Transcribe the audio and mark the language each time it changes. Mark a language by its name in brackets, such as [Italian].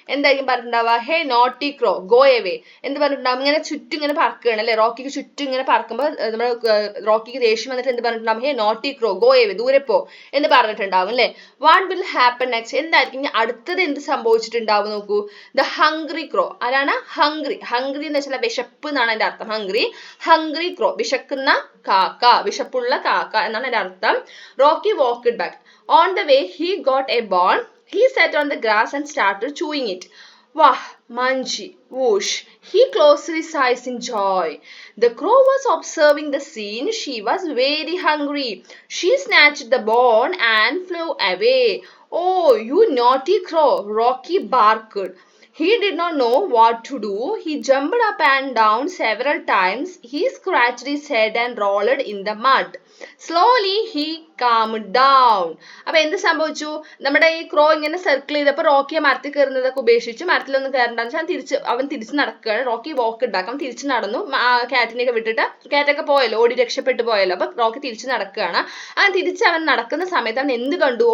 [Malayalam] എന്തായിരിക്കും പറഞ്ഞിട്ടുണ്ടാവുക, [English] hey naughty crow go away [Malayalam] എന്ത് പറഞ്ഞിട്ടുണ്ടാവും, ഇങ്ങനെ ചുറ്റും ഇങ്ങനെ പറക്കുകയാണ് അല്ലെ, റോക്കിക്ക് ചുറ്റും ഇങ്ങനെ പറക്കുമ്പോൾ നമ്മുടെ റോക്കിക്ക് ദേഷ്യം വന്നിട്ട് എന്ത് പറഞ്ഞിട്ടുണ്ടാവും, ഹേ നോട്ടി ക്രോ ഗോ എവേ ദൂരെ പോ എന്ന് പറഞ്ഞിട്ടുണ്ടാവും അല്ലെ. [English] what will happen next, [Malayalam] എന്തായിരിക്കും അടുത്തത് എന്ത് സംഭവിച്ചിട്ടുണ്ടാവും നോക്കൂ. [English] The hungry crow. [Malayalam] ആരാണ് ഹംഗ്രി എന്ന് വെച്ചാൽ വിശപ്പ് എന്നാണ് അതിന്റെ അർത്ഥം. ഹംഗ്രി ക്രോ, വിശക്കുന്ന കാക്ക, വിശപ്പുള്ള കാക്ക എന്നാണ് അതിന്റെ അർത്ഥം. [English] Rocky walked back. On the way, he got a bone. He sat on the grass and started chewing it. Wah, Manji, whoosh. He closed his eyes in joy. The crow was observing the scene. She was very hungry. She snatched the bone and flew away. Oh, you naughty crow, Rocky barked. He did not know what to do. He jumped up and down several times. He scratched his head and rolled in the mud. Slowly he calmed down. [Malayalam] അപ്പൊ എന്ത് സംഭവിച്ചു? നമ്മുടെ ഈ ക്രോ ഇങ്ങനെ circle ചെയ്തപ്പോൾ റോക്കിയെ മരത്തിൽ കയറുന്നതൊക്കെ ഉപേക്ഷിച്ച് മരത്തിലൊന്നും കയറണ്ടെന്ന് വെച്ചാൽ അവൻ തിരിച്ച് നടക്കുകയാണ്. റോക്കി വാക്ക് ഉണ്ടാക്കാം, തിരിച്ച് നടന്നു. കാറ്റിനെയൊക്കെ വിട്ടിട്ട് കാറ്റൊക്കെ പോയല്ലോ, ഓടി രക്ഷപ്പെട്ടു പോയല്ലോ. അപ്പൊ റോക്കി തിരിച്ച് നടക്കുകയാണ്. തിരിച്ച് അവൻ നടക്കുന്ന സമയത്ത് അവൻ എന്ത് കണ്ടു?